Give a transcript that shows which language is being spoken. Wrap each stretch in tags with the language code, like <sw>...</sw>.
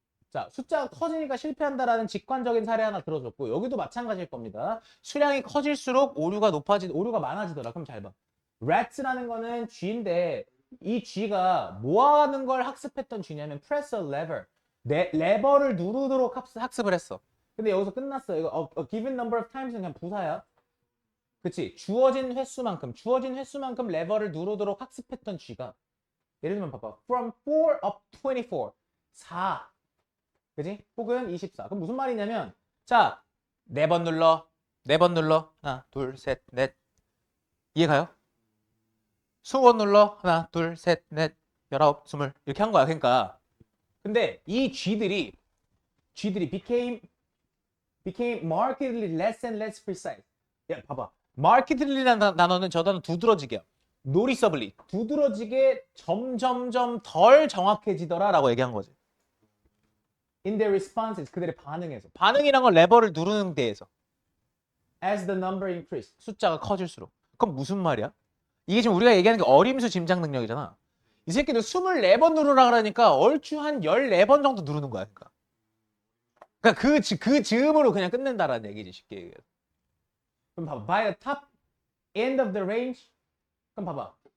<ko>자, 숫자가 커지니까 실패한다라는 직관적인 사례 하나 들어줬고 여기도 마찬가지일 겁니다. 수량이 커질수록 오류가 많아지더라. 그럼 잘 봐. Rats라는 거는 G인데 이 G가 뭐 하는 걸 학습했던 G냐면 press a lever. 레버를 누르도록 학습을 했어. 근데 여기서 끝났어. 이거 a given number of times는 그냥 부사야. 그치? 주어진 횟수만큼 레버를 누르도록 학습했던 G가 예를 들면 봐봐. From 4 up 24. 4. 그지? 혹은 24. 그럼 무슨 말이냐면 자, 4번 눌러. 4번 눌러. 하나, 둘, 셋, 넷. 이해가요? 20번 눌러. 하나, 둘, 셋, 넷, 19, 20. 이렇게 한 거야. 그러니까 근데 이 G들이 became markedly less and less precise. 야, 봐봐. markedly라는 단어는 저 단어 두드러지게요. noticeably 두드러지게 점점점 덜 정확해지더라라고 얘기한 거지.</ko> <en>In their responses 그들의 반응에서.</en> <ko>반응이란 건 레버를 누르는 데에서.</ko> <en>As the number increased 숫자가 커질수록.</en> <ko>그럼 무슨 말이야? 이게 지금 우리가 얘기하는 게 어림수 짐작 능력이잖아. 이 새끼들 24번 누르라 그러니까 얼추 한 14번 정도 누르는 거야. 그러니까 그 즈음으로 그냥 끝낸다라는 얘기지 쉽게 얘기해서.</ko> <en>그럼 봐봐. By the top end of the range. 그럼 봐봐.</en>